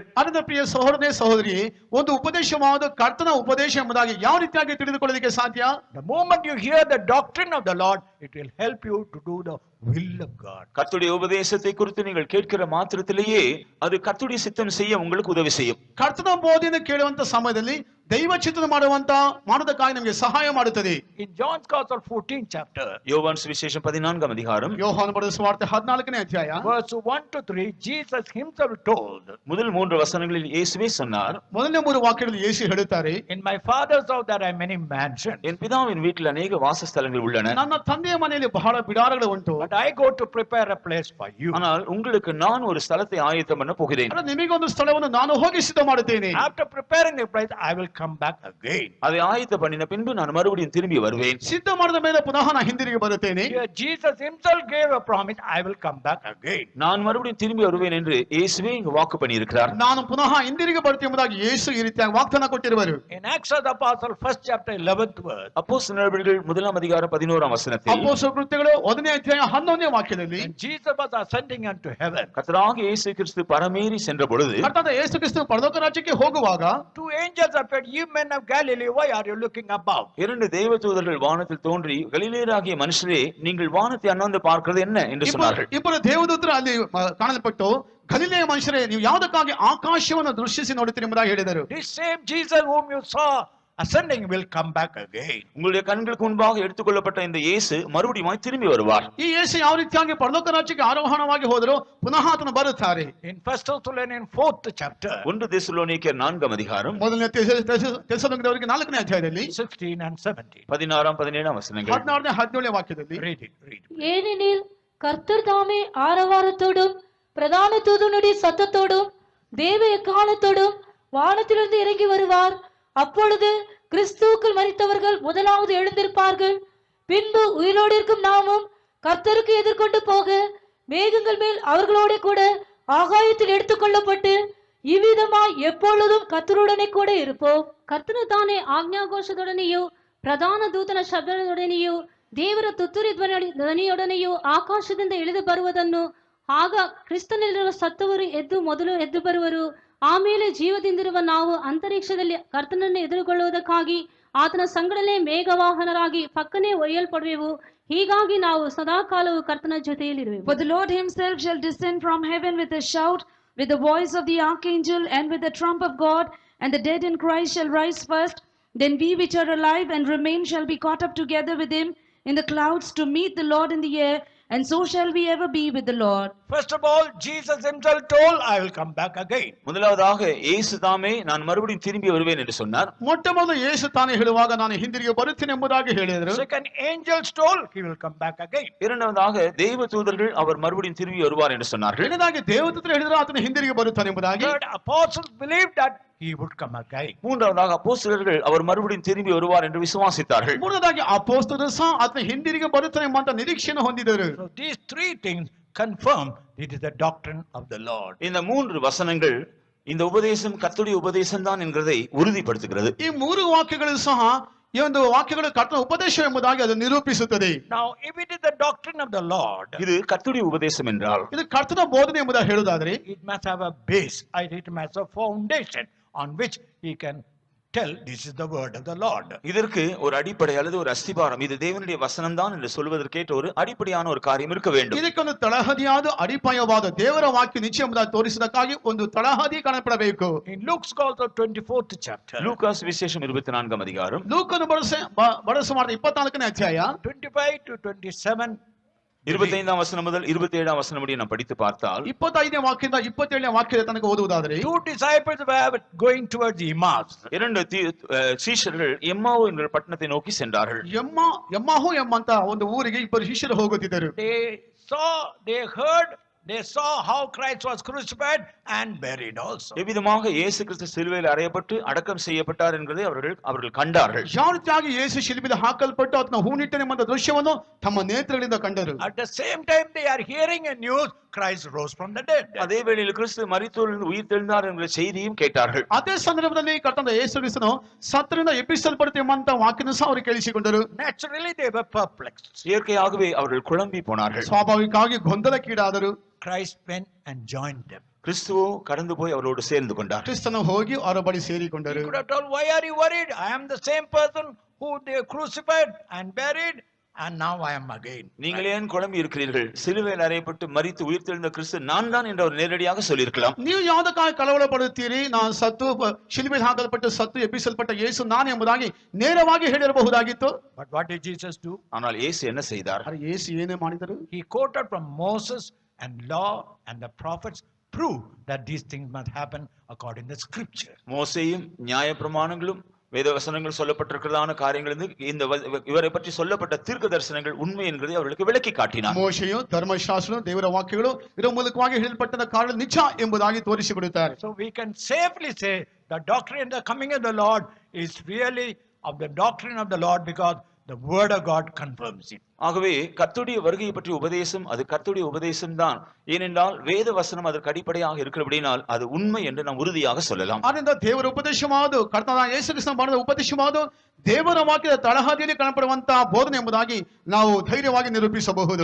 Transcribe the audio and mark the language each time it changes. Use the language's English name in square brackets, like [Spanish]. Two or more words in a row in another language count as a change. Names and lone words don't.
[Kannada] ಅದರ ಪ್ರಿಯ ಸಹೋದರನೇ ಸಹೋದರಿಯೇ, ಒಂದು ಉಪದೇಶವಾದ ಕರ್ತನ ಉಪದೇಶ ಎಂಬುದಾಗಿ ಯಾವ ರೀತಿಯಾಗಿ ತಿಳಿದುಕೊಳ್ಳಲಿಕ್ಕೆ ಸಾಧ್ಯ? [English] The moment you hear the doctrine of the Lord, it will help you to do the will of God. [Tamil] கர்த்தருடைய உபதேசத்தை குறித்து நீங்கள் கேட்கிற மாத்திரத்திலேயே அது கர்த்தருடைய சித்தம் செய்ய உங்களுக்கு உதவி செய்யும். [Kannada] ಕರ್ತನ ಬೋಧನೆ ಕೇಳುವಂತ ಸಮಯದಲ್ಲಿ ದೈವ ಚಿತ್ತನ ಮಾಡುವುದಕ್ಕಾಗಿ ನಮಗೆ ಸಹಾಯ ಮಾಡುತ್ತದೆ. [English] In John's Gospel 14th chapter, [Tamil] யோவான் சுவிசேஷம் 14ஆம் அதிகாரம் [Kannada] ಯೋಹಾನ ಬರೆದ ಸುವಾರ್ತೆ 14ನೇ ಅಧ್ಯಾಯ [English] verse 1 to 3, Jesus himself told, [Tamil] முதல் 3 வசனங்களில் இயேசுவே சொன்னார், [Kannada] ಮೊದಲನೇ 3 ವಾಕ್ಯಗಳಲ್ಲಿ ಯೇಸು ಹೇಳುತ್ತಾರೆ, [English] in my father's house there are many mansions, [Tamil] என் பிதாவின் வீட்டில் அநேக வாசஸ்தலங்கள் உள்ளன. [Kannada] ನನ್ನ ತಂದೆಯ ಮನೆಯಲ್ಲಿ ಬಹಳ ಬಿಡಾರಗಳು ಉಂಟು. [English] but I go to prepare a place for you. [Tamil] ஆனால் உங்களுக்கு நான் ஒரு ஸ்தலத்தை ஆயத்தம் பண்ண போகிறேன். [Kannada] ನಿಮಗೊಂದು ಸ್ಥಳವನ್ನು ನಾನು ಹೋಗಿ ಸಿದ್ಧ ಮಾಡುತ್ತೇನೆ. [English] After preparing the place, I will come back again. [Tamil] அதை ஆயத்தம் பண்ணின பின்பு நான் மறுபடியும் திரும்பி வருவேன். [Kannada] ಸಿದ್ಧ ಮಾಡಿದ ಮೇಲೆ ಪುನಃ ನಾನು ಹಿಂದಿರುಗಿ ಬರುತ್ತೇನೆ. [English] Here Jesus himself gave a promise, I will come back again. [Tamil] நான் மறுபடியும் திரும்பி வருவேன் என்று இயேசுவே இங்கு வாக்கு பண்ணியிருக்கிறார். [Kannada] ನಾನು ಪುನಃ ಹಿಂದಿರುಗಿ ಬರುತ್ತೇನೆ ಎಂಬುದಾಗಿ ಯೇಸು ಈ ರೀತಿಯಾಗಿ ವಾಗ್ದಾನ ಕೊಟ್ಟಿರುವರು. [English] In Acts of the Apostle, 1st chapter, 11th verse, [Tamil] அப்போஸ்தலர் நடவடிக்கைகள் 1ஆம் அதிகாரம் 11ஆம் வசனத்தில் [Kannada] ಅಪೊಸ್ತಲರ ಕೃತ್ಯಗಳು 1ನೇ ಅಧ್ಯಾಯ 11ನೇ ವಾಕ್ಯದಲ್ಲಿ [English] when Jesus was ascending unto heaven, [Tamil] கர்த்தராகிய இயேசு கிறிஸ்து பரமேறி சென்ற பொழுது [Kannada] ಕರ್ತನಾದ ಯೇಸು ಕ್ರಿಸ್ತನು ಪರಲೋಕ ರಾಜ್ಯಕ್ಕೆ ಹೋಗುವಾಗ [English] 2 angels appeared. You men of Galilee, why are you looking above? [Tamil] 2 தேவதூதர்கள் வானத்தில் தோன்றி கலிலேயராகிய மனுஷரே நீங்கள் வானத்தை அண்ணாந்து பார்க்கிறது என்ன என்று சொன்னார்கள். [Kannada] ಇಬ್ಬರು ದೇವದೂತರು ಅಲ್ಲಿ ಕಾಣಲ್ಪಟ್ಟು ಗಲಿಲೆಯ ಮನುಷ್ಯರೇ ನೀವು ಯಾವುದಕ್ಕಾಗಿ ಆಕಾಶವನ್ನು ದೃಶ್ಯಿಸಿ ನೋಡುತ್ತೀರಿ ಎಂಬುದಾಗಿ ಹೇಳಿದರು. [English] This same Jesus whom you saw ascending will come back again. [Tamil] உங்களுடைய கண்களுக்கு முன்பாக எடுத்துக்கொள்ளப்பட்ட இந்த இயேசு மறுபடியும் திரும்பி வருவார். [Kannada] ಈ ಯೇಸು ಯಾವ ರೀತಿಯಾಗಿ ಪರಲೋಕ ರಾಜ್ಯಕ್ಕೆ ಆರೋಹಣವಾಗಿ ಹೋದರೂ ಪುನಃ ಆತನು ಬರುತ್ತಾರೆ. [English] In 1 Thessalonians 4th chapter, [Tamil] 1 தெசலோனிக்கேயர் 4ஆம் அதிகாரம் [Kannada] ಮೊದಲನೇ ತೆಸಲೋನಿಕದವರಿಗೆ 4ನೇ ಅಧ್ಯಾಯದಲ್ಲಿ [English] 16 and 17. [Tamil] 16ஆம் 17ஆம் வசனங்கள். [Kannada] 16ನೇ 17ನೇ ವಾಕ್ಯದಲ್ಲಿ [English] Read it, read. [Tamil] ஏனெனில் கர்த்தர் தாமே ஆரவாரத்தோடும் பிரதான தூதனுடைய சத்தத்தோடும் தேவ எக்காலத்தோடும் வானத்திலிருந்து இறங்கி வருவார். அப்பொழுது கிறிஸ்துவுக்குள் மரித்தவர்கள் முதலாவது எழுந்திருப்பார்கள். பின்பு உயிரோடு இருக்கும் நாமும் கர்த்தருக்கு எதிர்கொண்டு போக மேகங்கள் மேல் அவர்களோட கூட ஆகாயத்தில் எடுத்துக்கொள்ளப்பட்டு இவ்விதமாய் எப்பொழுதும் கர்த்தருடனே கூட இருப்போம். [Kannada] ಕರ್ತನು ತಾನೇ ಆಜ್ಞಾಘೋಷದೊಡನೆಯೂ ಪ್ರಧಾನ ದೂತನ ಶಬ್ದದೊಡನೆಯೂ ದೇವರ ತುತ್ತೂರಿ ಧ್ವನಿಯೊಡನೆಯೂ ಆಕಾಶದಿಂದ ಇಳಿದು ಬರುವುದನ್ನು, ಆಗ ಕ್ರಿಸ್ತನಲ್ಲಿರುವ ಸತ್ತವರು ಮೊದಲು ಎದ್ದು ಬರುವರು. ಆಮೇಲೆ ಜೀವದಿಂದಿರುವ ನಾವು ಅಂತರಿಕ್ಷದಲ್ಲಿ ಕರ್ತನನ್ನು ಎದುರುಗೊಳ್ಳುವುದಕ್ಕಾಗಿ ಆತನ ಸಂಗಡಲೇ ಮೇಘವಾಹನರಾಗಿ ಪಕ್ಕನೆ ಒಯ್ಯಲ್ಪಡುವೆವು. ಹೀಗಾಗಿ ನಾವು ಸದಾಕಾಲವು ಕರ್ತನ ಜೊತೆಯಲ್ಲಿರುವೆವು. [English] For the Lord himself shall descend from heaven with a shout, with the voice of the archangel, and with the trump of God, and the dead in Christ shall rise first. Then we which are alive and remain shall be caught up together with him in the clouds to meet the Lord in the air, and so shall we ever be with the Lord. First of all, Jesus himself told, I will come back again. [Tamil] முதலாவதாக இயேசு தாமே நான் மறுபடியும் திரும்பி வருவேன் என்று சொன்னார். [Kannada] ಮೊಟ್ಟಮೊದಲು ಯೇಸು ತಾನೇ ಹೇಳುವಾಗ ನಾನು ಹಿಂದಿರುಗಿ ಬರುತ್ತೇನೆ ಎಂಬುದಾಗಿ ಹೇಳಿದರು. [English] Second, angels told he will come back again. [Tamil] இரண்டாவதாக தேவ தூதர்கள் அவர் மறுபடியும் திரும்பி வருவார் என்று சொன்னார்கள். [Kannada] ಎರಡನೇದಾಗಿ ದೇವದೂತರು ಹೇಳಿದರು ಆತನು ಹಿಂದಿರುಗಿ ಬರುತ್ತಾನೆ ಎಂಬುದಾಗಿ. [English] Third, apostles believed that he would come again. [Tamil] மூன்றாவதாக அப்போஸ்தலர்கள் அவர் மறுபடியும் திரும்பி வருவார் என்று விசுவாசித்தார்கள். [Kannada] ಮೂರನೇದಾಗಿ ಅಪೊಸ್ತಲರು ಸಹ ಆತನು ಹಿಂದಿರುಗಿ ಬರುತ್ತಾನೆ ಎಂಬಂತ ನಿರೀಕ್ಷೆಯನ್ನು ಹೊಂದಿದರು. [English] So these three things confirm it is the doctrine of the Lord. [Tamil] இந்த மூன்று வசனங்கள் இந்த உபதேசம் கர்த்தருடைய உபதேசம் தான் என்கிறதை உறுதிப்படுத்துகிறது. [Kannada] ಈ ಮೂರು ವಾಕ್ಯಗಳು ಸಹ ಈ ಒಂದು ವಾಕ್ಯಗಳು ಕರ್ತನ ಉಪದೇಶ ಎಂಬುದಾಗಿ ಅದು ನಿರೂಪಿಸುತ್ತದೆ. [English] Now, if it is the doctrine of the Lord, [Tamil] இது கர்த்தருடைய உபதேசம் என்றால் [Kannada] ಇದು ಕರ್ತನ ಬೋಧನೆ ಎಂಬುದಾಗಿ ಹೇಳುವುದಾದರೆ [English] it must have a base, it must have a foundation on which he can tell this is the word of the Lord. [Tamil] இதற்கு ஒரு அடிப்படை அல்லது ஒரு அஸ்திபாரம், இது தேவனுடைய வசனம் தான் என்று சொல்வதற்கேற்ற ஒரு அடிப்படையான ஒரு காரியம் இருக்க வேண்டும். [Kannada] ಇದಕ್ಕೊಂದು ತಳಹದಿಯಾದ ಅಡಿಪಾಯವಾದ ದೇವರ ವಾಕ್ಯ ನಿಶ್ಚಯ ಎಂಬುದಾಗಿ ತೋರಿಸುವುದಕ್ಕಾಗಿ ಒಂದು ತಳಹದಿ ಕಾಣಪಡಬೇಕು. [English] In Luke's also 24th chapter, [Tamil] லூகாஸ் விசேஷம் 24ஆம் அதிகாரம் [Kannada] ಲೂಕನು ಬರೆಸುಮಾದ 24ನೇ ಅಧ್ಯಾಯ [English] 25 to 27, [Tamil] 25ஆம் வசனம் முதல் 27ஆம் வசனம் முடிய நாம் படித்து பார்த்தால் [Kannada] 25ನೇ ವಾಕ್ಯದಿಂದ 27ನೇ ವಾಕ್ಯದ ತನಕ ಓದುವುದಾದರೆ [English] two disciples were going towards Emmaus. [Tamil] இரண்டு சீஷர்கள் எம்மாவு என்ற பட்டணத்தை நோக்கி சென்றார்கள். [Kannada] ಎಮ್ಮಾಹು ಎಂಬಂತ ಒಂದು ಊರಿಗೆ ಇಬ್ಬರು ಶಿಷ್ಯರು ಹೋಗುತ್ತಿದ್ದರು. [English] They saw how Christ was crucified and buried also. [Tamil] எவ்விதமாக இயேசு கிறிஸ்து சிலுவையில் அறையப்பட்டு அடக்கம் செய்யப்பட்டார் என்பதை அவர்கள் கண்டார்கள். [Kannada] ಯಾವ ರೀತಿಯಾಗಿ ಯೇಸು ಶಿಲುಬೆಗೆ ಹಾಕಲ್ಪಟ್ಟು ಆತನ ಹೂಣಿಟ್ಟನೆಂಬ ದೃಶ್ಯವನ್ನು ತಮ್ಮ ನೇತ್ರಗಳಿಂದ ಕಂಡರು. [English] At the same time they are hearing a news Christ rose from the dead. [Tamil] அதே வேளையில் கிறிஸ்து மரித்தோரிலிருந்து உயிர் தெழுந்தார் என்கிற செய்தியும் கேட்டார்கள். [Kannada] ಅದೇ ಸಂದರ್ಭದಲ್ಲಿ ಕರ್ತನಾದ ಯೇಸು ಕ್ರಿಸ್ತನು ಸತ್ತರಿಂದ ಎಬ್ಬಿಸಲ್ಪಡುತ್ತೆಂಬಂತ ವಾಕ್ಯವನ್ನು ಸಹ ಅವರು ಕೇಳಿಸಿಕೊಂಡರು. [English] Naturally they were perplexed. [Tamil] இயற்கையாகவே அவர்கள் குழம்பி போனார்கள். [Kannada] ಸ್ವಾಭಾವಿಕವಾಗಿ ಗೊಂದಲಕ್ಕೀಡಾದರು. [English] Christ went and joined them. [Tamil] கிறிஸ்துவோ கடந்து போய் அவரோடு சேர்ந்து கொண்டார். [Kannada] ಕ್ರಿಸ್ತನು ಹೋಗಿ ಅವರ ಬಳಿ ಸೇರಿಕೊಂಡರು. [English] He could have told, why are you worried? I am the same person who they crucified and buried, and now I am again. [Tamil] நீங்கள் ஏன் குழம்பி இருக்கிறீர்கள்? சிலுவையில் அறையப்பட்டு மரித்து உயிர் தெழுந்த கிறிஸ்து நான் தான் என்று அவர் நேரடியாக சொல்லியிருக்கலாம். [Kannada] ನೀವು ಯಾವುದಕ್ಕಾಗಿ ಕಳವಳ ಪಡುತ್ತೀರಿ? ನಾನು ಸತ್ತು ಶಿಲುಬೆಗೆ ಹಾಕಲ್ಪಟ್ಟು ಸತ್ತು ಎಬ್ಬಿಸಲ್ಪಟ್ಟ ಯೇಸು ನಾನು ಎಂಬುದಾಗಿ ನೇರವಾಗಿ ಹೇಳಿರಬಹುದಾಗಿತ್ತು. [English] But what did Jesus do? [Tamil] ஆனால் இயேசு என்ன செய்தார்? [Kannada] ಆದರೆ ಯೇಸು ಏನೇ ಮಾಡಿದರು? [English] He quoted from Moses and law and the prophets prove that these things must happen according to the scripture. [Tamil] மோசேயும் நியாயப்பிரமாணங்களும் வேதவசனங்கள் சொல்லப்பட்டிருக்கிறதான காரியங்கள் இந்த இவரை பற்றி சொல்லப்பட்ட தீர்க்க தரிசனங்கள் உண்மை என்கிறதை அவர்களுக்கு விளக்கி காட்டினார். [Kannada] ಮೋಶೆಯು ಧರ್ಮಶಾಸ್ತ್ರ ದೇವರ ವಾಕ್ಯಗಳು ಇದರ ಮೂಲಕವಾಗಿ ಹೇಳಲ್ಪಟ್ಟ ಕಾರ್ಯ ನಿಜ ಎಂಬುದಾಗಿ ತೋರಿಸಿಕೊಡುತ್ತಾರೆ. [English] So we can safely say the doctrine of the coming of the Lord is really of the doctrine of the Lord because the word of God confirms it. [Tamil] ஆகவே கர்த்தருடைய வருகையை பற்றிய உபதேசம் அது கர்த்தருடைய உபதேசம் தான். ஏனென்றால் வேத வசனம் அதற்கு அடிப்படையாக இருக்கிறபடினால் அது உண்மை என்று நாம் உறுதியாக சொல்லலாம். [Kannada] ಆದ್ದರಿಂದ ದೇವರ ಉಪದೇಶವಾದ ಕರ್ತನಾದ ಯೇಸು ಕ್ರಿಸ್ತನ ಮಾಡಿದ ಉಪದೇಶವಾದ ದೇವರ ವಾಕ್ಯದ ತಳಹದಿಯಲ್ಲಿ ಕಾಣಪಡುವಂತಹ ಬೋಧನೆ ಎಂಬುದಾಗಿ ನಾವು ಧೈರ್ಯವಾಗಿ ನಿರೂಪಿಸಬಹುದು.